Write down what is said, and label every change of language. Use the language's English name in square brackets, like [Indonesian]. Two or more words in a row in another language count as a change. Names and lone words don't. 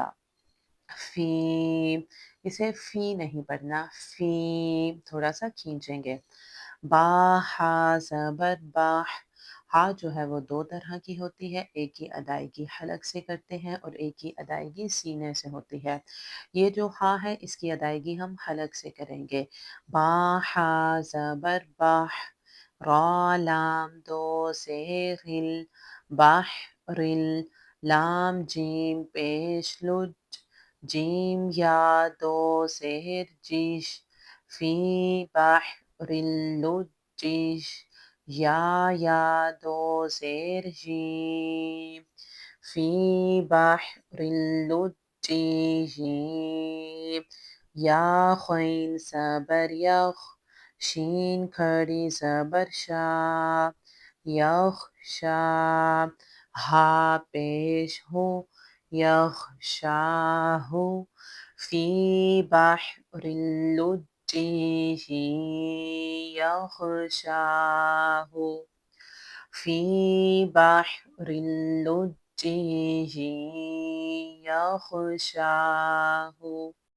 [Urdu] فی، اسے فی نہیں پڑھنا، فی تھوڑا سا کھینچیں گے۔ با ہا زبر باہ، ہا جو ہے وہ دو طرح کی ہوتی ہے، ایک کی ادائیگی حلق سے کرتے ہیں اور ایک کی ادائیگی سینے سے ہوتی ہے۔ یہ جو ہا ہے اس کی ادائیگی ہم حلق سے کریں گے۔ با ہا زبر باہ، را لام دو زیر ال، باہ رل، لام جیم پیش لج، جیم یا دو زیر جیش، [Arabic] فی بحر اللجیش، [Urdu] یا دو زیر جیم، [Arabic] فی بحر اللجیج، [Urdu] یا خوین زبر یخ، شین کھڑی زبر شا، یغشا، ہا پیش ہو، یغشاہ، [Arabic] فی بحر اللجیج یغشاہ، فی بحر اللجیج یغشاہ۔